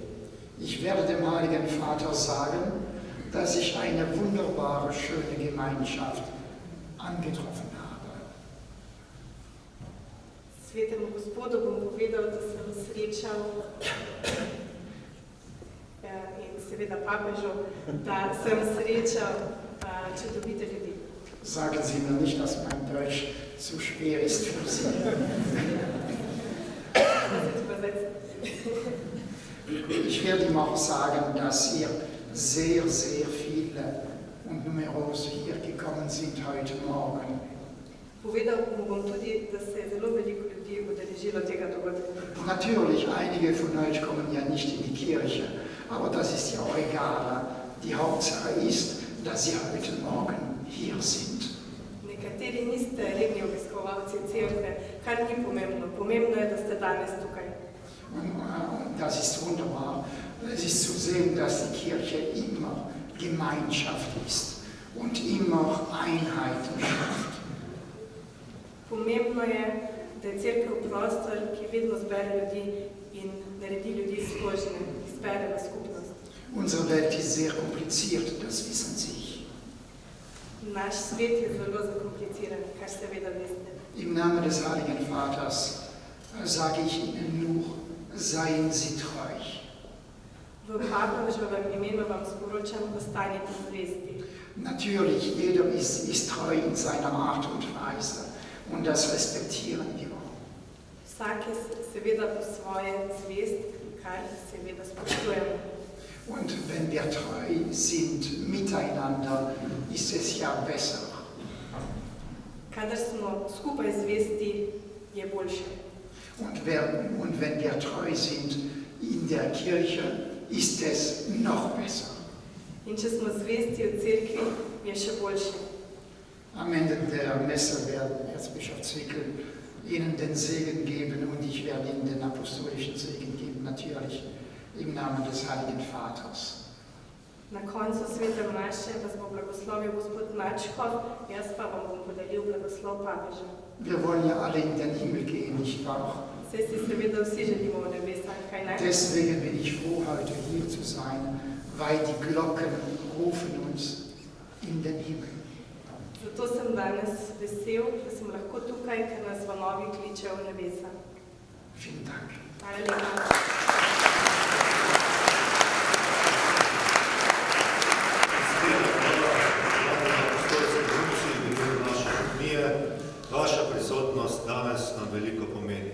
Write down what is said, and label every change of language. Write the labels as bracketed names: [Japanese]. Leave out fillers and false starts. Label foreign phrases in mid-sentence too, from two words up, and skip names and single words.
[German] Ich werde dem Heiligen Vater sagen, dass ich eine wunderbare, schöne Gemeinschaft angetroffen habe. [Slovenian] Svetemu Gospodu bom povedal, da sem srečal in seveda papežu, da sem srečal čudovite ljudi. [German] Sagen Sie mir nicht, dass mein Deutsch zu schwer ist für Sie. Ich werde ihm auch sagen, dass ihr sehr, sehr viele und numerose hier gekommen sind heute Morgen. Natürlich, einige von euch kommen ja nicht in die Kirche, aber das ist ja auch egal. Die Hauptsache ist, dass ihr heute Morgen hier sind. [Slovenian] Nekateri niste redni obiskovalci cerkve, kar ni pomembno. Pomembno je, da ste danes tukaj. [German] Und das ist wunderbar. Es ist zu sehen, dass die Kirche immer Gemeinschaft ist und immer Einheiten schafft. [Slovenian] Pomembno je, da je cerkev prostor, ki vedno zbere ljudi in naredi ljudi složne, zbere v skupnost. [German] Unsere Welt ist sehr kompliziert, das wissen Sie. [Slovenian] Naš svet je zelo zakompliciran, kar seveda veste. [German] Im Namen des Heiligen Vaters sage ich Ihnen nur, seien Sie treu. [Slovenian] V papežovem imenu vam sporočam, ostanite zvesti. [German] Natürlich, jeder ist treu in seiner Art und Weise und das respektieren wir. [Slovenian] Vsak je seveda po svoje zvest, kar seveda spoštujemo. [German] Und wenn wir treu sind miteinander, ist es ja besser. [Slovenian] Kadar smo skupaj zvesti, je boljše. [German] Und wenn wir treu sind in der Kirche, ist es noch besser. [Slovenian] In če smo zvesti v cerkvi, je še boljše. [German] Am Ende der Messe wird Erzbischof Zwickel Ihnen den Segen geben und ich werde Ihnen den apostolischen Segen geben, natürlich im Namen des Heiligen Vaters. [Slovenian] Na koncu svete maše vas bo blagoslovil gospod Načkov, jaz pa vam bom podelil blagoslov papeža. [German] Wir wollen ja alle in den Himmel gehen, nicht wahr? [Slovenian] Saj si seveda vsi želimo v nebesa, kaj ne? [German] Deswegen bin ich froh, heute hier zu sein, weil die Glocken rufen uns in den Himmel. [Slovenian] Zato sem danes vesel, da sem lahko tukaj, ker nas zvanovi kličejo v nebesa. [German] Vielen Dank. [Slovenian] Hvala lepa. Vaša prisotnost danes nam veliko pomeni.